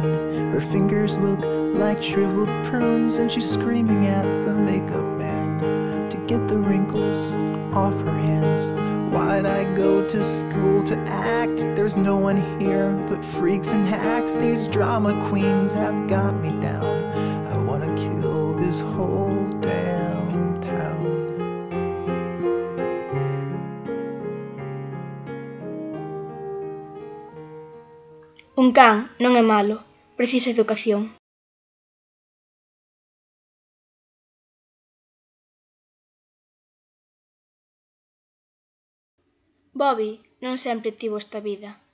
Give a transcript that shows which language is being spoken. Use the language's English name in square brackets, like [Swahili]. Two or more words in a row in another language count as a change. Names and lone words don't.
[English] Her fingers look like shriveled prunes, and she's screaming at the makeup man to get the wrinkles off her hands. Why'd I go to school to act? There's no one here but freaks and hacks. These drama queens have got me down. I wanna kill this whole damn town. [Galician] Un can non é malo, precisa educación. Bobby non sempre tivo esta vida.